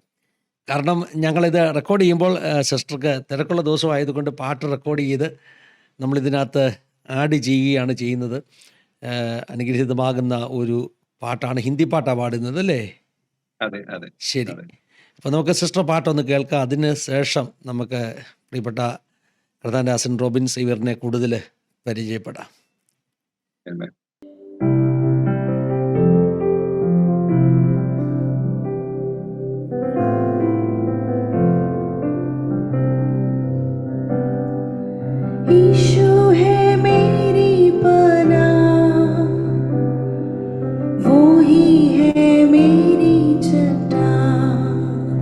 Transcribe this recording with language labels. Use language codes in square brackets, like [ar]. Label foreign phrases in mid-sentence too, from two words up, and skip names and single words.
[ml] കാരണം ഞങ്ങളിത് റെക്കോർഡ് ചെയ്യുമ്പോൾ സിസ്റ്റർക്ക് തിരക്കുള്ള ദിവസമായതുകൊണ്ട് പാട്ട് റെക്കോർഡ് ചെയ്ത് നമ്മളിതിനകത്ത് ആഡ് ചെയ്യുകയാണ് ചെയ്യുന്നത്. അനുഗ്രഹീതമാകുന്ന ഒരു പാട്ടാണ്, ഹിന്ദി പാട്ടാണ് പാടുന്നത്, അല്ലേ? അതെ അതെ ശരി. അപ്പോൾ നമുക്ക് സിസ്റ്റർ പാട്ടൊന്ന് കേൾക്കാം. അതിന് ശേഷം നമുക്ക് പ്രിയപ്പെട്ട കർത്താദാസൻ റോബിൻ സേവ്യറിനെ കൂടുതൽ പരിചയപ്പെടാം. [hi] ईशु है मेरी पनाह, वो ही है मेरी चट्टान।